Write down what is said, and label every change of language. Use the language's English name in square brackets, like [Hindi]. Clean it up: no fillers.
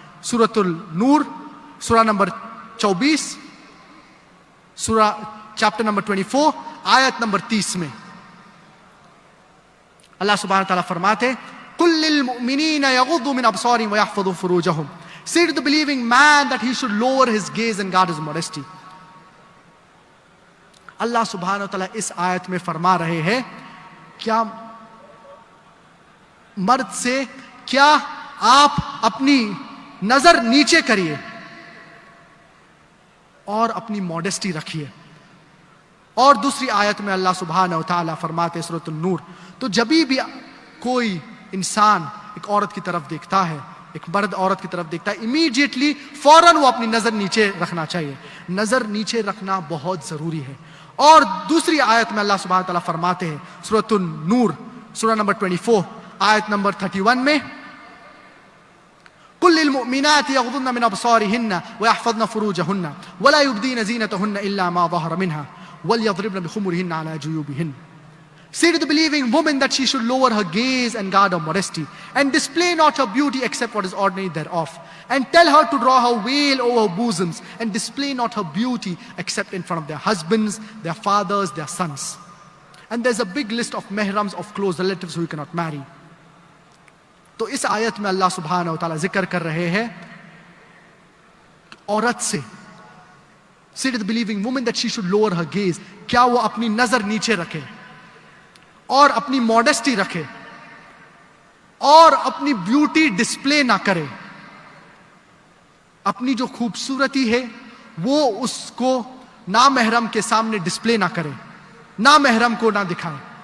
[Urdu] سورۃ النور سورہ نمبر 24، سورہ چیپٹر نمبر 24 آیت نمبر 30 میں اللہ سبحانہ و تعالیٰ فرماتے [Arabic] قُلْ لِلْمُؤْمِنِينَ يَغُضُّوا مِنْ أَبْصَارِهِمْ وَيَحْفَظُوا فُرُوجَهُمْ. [English] Say to the believing man that he should lower his gaze and guard his modesty. [Urdu] اللہ سبحانہ و تعالیٰ اس آیت میں فرما رہے ہیں کیا مرد سے کیا آپ اپنی نظر نیچے کریے اور اپنی موڈسٹی رکھیے. اور دوسری آیت میں اللہ سبحانہ و تعالیٰ فرماتے سورۃ النور، تو جبھی بھی کوئی انسان ایک عورت کی طرف دیکھتا ہے، ایک مرد عورت کی طرف دیکھتا ہے، امیڈیٹلی فوراً وہ اپنی نظر نیچے رکھنا چاہیے. نظر نیچے رکھنا بہت ضروری ہے. اور دوسری آیت میں اللہ سبحانہ تعالیٰ فرماتے ہیں سورۃ النور سورہ نمبر 24 آیت نمبر 31 میں [Arabic] قُلْ لِلْمُؤْمِنَاتِ يَغْضُضْنَ مِنْ أَبْصَارِهِنَّ وَيَحْفَظْنَ فُرُوجَهُنَّ وَلَا يُبْدِينَ زِينَتَهُنَّ إِلَّا مَا ظَهَرَ مِنْهَا وَلْيَضْرِبْنَ بِخُمُرِهِنَّ عَلَى جُيُوبِهِنَّ. [English] Say to the believing woman that she should lower her gaze and guard her modesty, and display not her beauty except what is ordinary thereof. And tell her to draw her veil over her bosoms, and display not her beauty except in front of their husbands, their fathers, their sons. And there's a big list of mehrams, of close relatives who you cannot marry. [Urdu] تو اس آیت میں اللہ سبحانہ و تعالیٰ ذکر کر رہے ہیں عورت سے. [English] Say to the believing woman that she should lower her gaze. [Urdu] کیا وہ اپنی نظر نیچے رکھے اور اپنی موڈسٹی رکھے اور اپنی بیوٹی ڈسپلے نہ کرے. اپنی جو خوبصورتی ہے وہ اس کو نامحرم کے سامنے ڈسپلے نہ کرے، نامحرم کو نہ دکھائے.